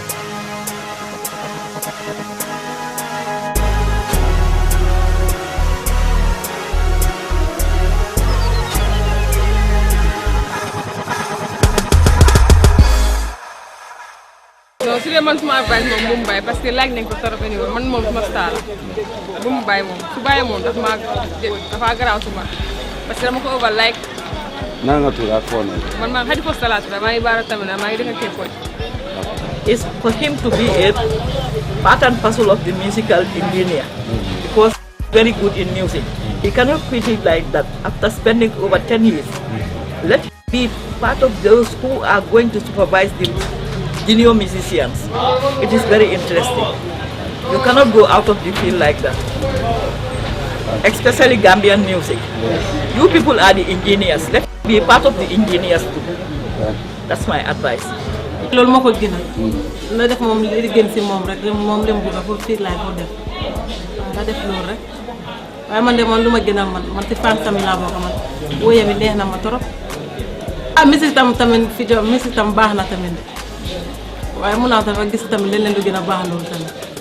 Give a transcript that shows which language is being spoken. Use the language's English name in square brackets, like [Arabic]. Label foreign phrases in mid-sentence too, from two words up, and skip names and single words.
[Wolof] non su dee man suma advice moom bu mu bàyyi [French] parce que [Wolof] laaj nañ ko trop anyway man moom suma star bu mu bàyyi moom su bàyyi moom dafa garaaw suma [French] parce que [Wolof] dama ko [English] over like [Wolof] naa nga tudd ak foo man maa xadi fo salaat maa ngi baara tamit maa ngi dëkk Képoy. [English] Is for him to be a part and parcel of the musical engineer because very good in music. He cannot quit it like that after spending over 10 years. Let him be part of those who are going to supervise the junior musicians. It is very interesting. You cannot go out of the field like that. Especially Gambian music. You people are the engineers. Let him be part of the engineers too. That's my advice. [Wolof] loolu moo ko gënal na def moom li gën si moom rek moom dem bëgg pour fii laay ko def nga def loolu rek waaye man de man lu ma gënal man ci fan tamit laa bokk man wóoye bi neex na ma trop musique tamit fi jo musique tam baax na tamit waaye mun naa dafa gis tamit leneen lu gën a baax loolu tamit